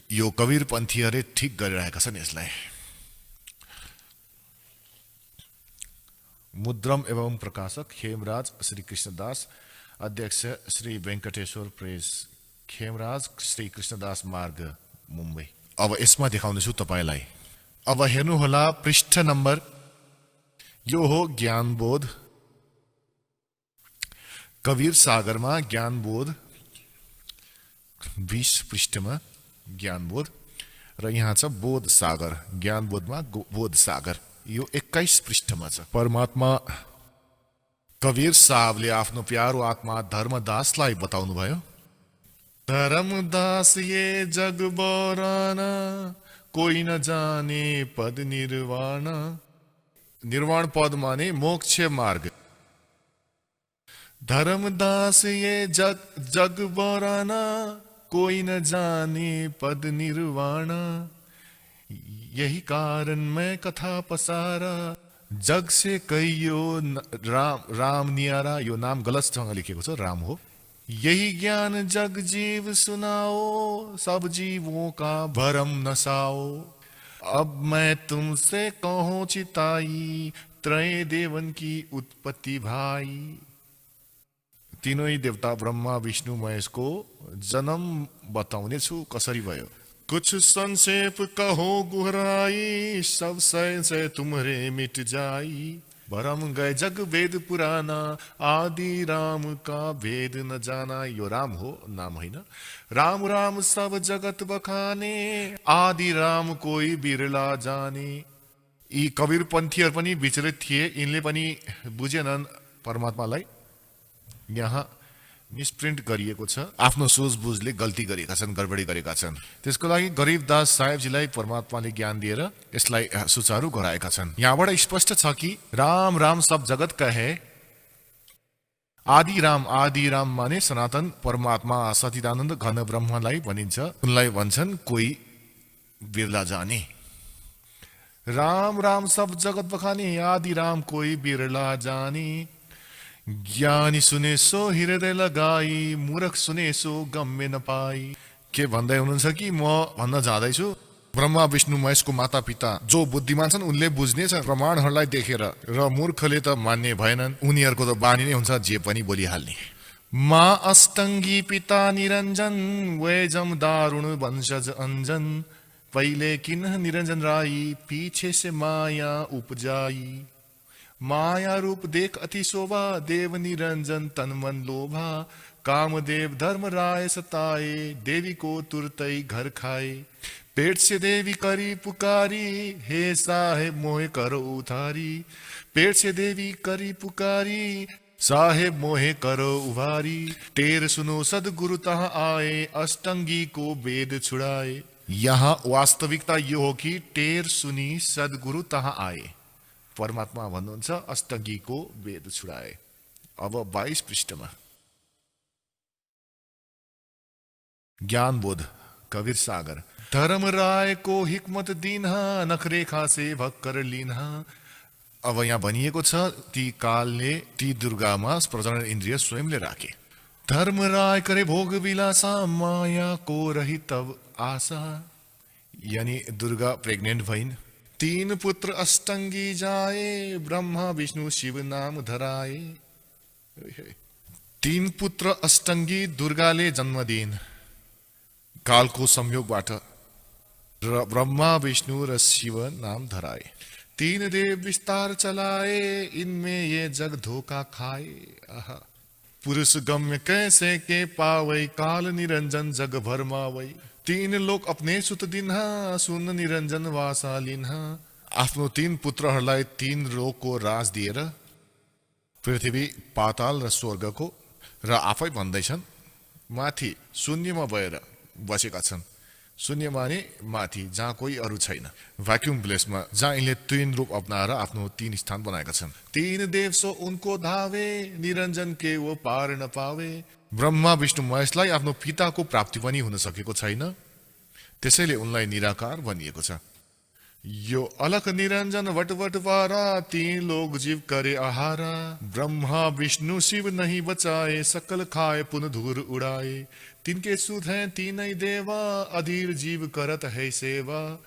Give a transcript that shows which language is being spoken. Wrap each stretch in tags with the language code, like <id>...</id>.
<ne>यो कबीरपन्थीहरूले ठिक गरिरहेका छन् यसलाई।</ne> <hi>मुद्रम एवं प्रकाशक खेमराज श्री कृष्णदास, अध्यक्ष श्री वेंकटेश्वर प्रेस, खेमराज श्री कृष्णदास मार्ग, मुम्बई।</hi> <ne>अब यसमा देखाउँदैछु तपाईलाई। अब हेर्नुहोला पृष्ठ नम्बर, यो हो ज्ञानबोध। कबीर सागरमा ज्ञानबोध 20 पृष्ठमा ज्ञानबोध र यहाँ छ बोध सागर। ज्ञानबोधमा बोध सागर यो 21 पृष्ठमा छ। परमात्मा कबीर साहबले आफ्नो प्यारो आत्मा धर्मदासलाई बताउनु भयो।</ne> <hi>धर्मदास ये जग बराना, कोई न जाने पद निर्वाण।</hi> <ne>निर्वाण पद माने मोक्ष मार्ग।</ne> <hi>धर्मदास ये जग बराना, कोई न जाने पद निर्वाण। यही कारण मैं कथा पसारा, जग से कहियो राम नियारा।</hi> <ne>यो नाम गलतसँग लेखेको छ, राम हो।</ne> <hi>यही ज्ञान जग जीव सुनाओ, सब जीवों का भरम नसाओ। अब मैं तुमसे कहूं चिताई, त्रय देवन की उत्पत्ति भाई।</hi> <ne>तीनै देवता ब्रह्मा विष्णु महेशको जन्म बताउने छु कसरी भयो।</ne> <hi>कुछ संक्षेप कहो गुहराई, सब सय तुम्हारे मिट जाई। भरम गए जग वेद पुराना, आदि राम का भेद न जाना।</hi> <ne>यो राम हो, नाम होइन।</ne> <hi>राम राम सब जगत बखाने, आदि राम कोई बिरला जाने।</hi> <ne>यी कबीरपन्थीहरू पनि विचलित थिए, यिनले पनि बुझेनन् परमात्मालाई। यहाँ मिसप्रिन्ट गरिएको छ, आफ्नो सोचबुझले गल्ती गरेका छन्, गडबडी गरेका छन्। त्यसको लागि गरीबदास साहेबजीलाई परमात्माले ज्ञान दिएर यसलाई सुचारू गराएका छन्। यहाँबाट स्पष्ट छ कि</ne> <hi>राम राम सब जगत कहे।</hi> <ne>आदि राम माने सनातन परमात्मा सच्चिदानन्द घन ब्रह्मलाई भनिन्छ। उनलाई भन्छन् कोही बिरला जाने।</ne> <hi>राम राम सब जगत बखाने, आदि राम कोही बिरला जाने। ज्ञानी सुने सो हृदय लगाई, मूर्ख सुने सो गम्य नपाई।</hi> <ne>के भन्दै हुनुहुन्छ कि म भन्न जाँदैछु ब्रह्मा विष्णु महेशको माता पिता जो बुद्धिमान छन् उनले बुझ्नेछ प्रमाणहरूलाई देखेर, र मूर्खले त मान्ने भएनन्। उनीहरूको त बानी नै हुन्छ जे पनि बोलिहाल्ने।</ne> <hi>मा अष्टङ्गी पिता निरञ्जन, वैजम दारुण वंशज अंजन। पहिले किन निरंजन राई, पीछे से माया उपजाई। माया रूप देख अति शोभा, देव निरंजन तन मन लोभा। कामदेव धर्म राय सताए, देवी को तुरतई घर खाए। पेट से देवी करी पुकारी, हे साहेब मोहे करो उधारी। पेट से देवी करी पुकारी, साहेब मोहे करो उभारी। टेर सुनो सदगुरु तहाँ आए, अष्टंगी को वेद छुड़ाए।</hi> <ne>यहाँ वास्तविकता यो हो कि</ne> <hi>टेर सुनी सदगुरु तहाँ आए।</hi> <ne>परमात्मा भन्नुहुन्छ अष्टंगीको वेद छुडाए। अब 22 पृष्ठमा ज्ञानबोध कबीर सागर।</ne> <hi>धर्म राय को हिकमत दिन्हा, नखरेखा से भक्कर लिन्हा।</hi> <ne>अब यहाँ भनिएको छ ती कालले ती दुर्गामा प्रजनन इन्द्रिय स्वयंले राखे।</ne> <hi>धर्म राय करे भोग विलासा, माया को रही तब आशा।</hi> <ne>यानी दुर्गा प्रेग्नेन्ट भइन्।</ne> <hi>3 पुत्र अष्टंगी जाए, ब्रह्मा विष्णु शिव नाम धराए।</hi> <ne>तीन पुत्र अष्टङ्गी दुर्गाले जन्म दिइन् कालको संयोगबाट र ब्रह्मा विष्णु र शिव नाम धराए।</ne> <hi>तीन देव विस्तार चलाए इनमें ये जग धोखा खाए। आहा पुरुष गम्य कैसे के पावै काल निरंजन जग भरमावै। तीन लोक अपने सुत दिन्हा सुन निरंजन वासा लिन्हा।</hi> <ne>आफ्नो तीन पुत्रहरूलाई तीन लोकको राज दिएर पृथ्वी पाताल र स्वर्गको र आफै भन्दैछन् माथि शून्यमा भएर बसेका छन्। शून्य माने माथि जहाँ कोही अरू छैन, भ्याक्युम प्लेसमा जहाँ यिनले तीन रूप अपनाएर आफ्नो तीन स्थान बनाएका छन्।</ne> <hi>तीन देव सो उनको धावे निरञ्जन के वो पार न पावे।</hi> <ne>ब्रह्मा विष्णु महेशलाई आफ्नो पिताको प्राप्ति पनि हुन सकेको छैन, त्यसैले उनलाई निराकार भनिएको छ।</ne> <hi>यो अलख निरञ्जन वटवट पारा तीन लोग जीव करे आहारा। ब्रह्मा विष्णु शिव नहीं बचाए सकल खाए पुन धूर उड़ाए। तिनके सुध हैं तीनै देवा अधीर जीव करत है सेवा।</hi>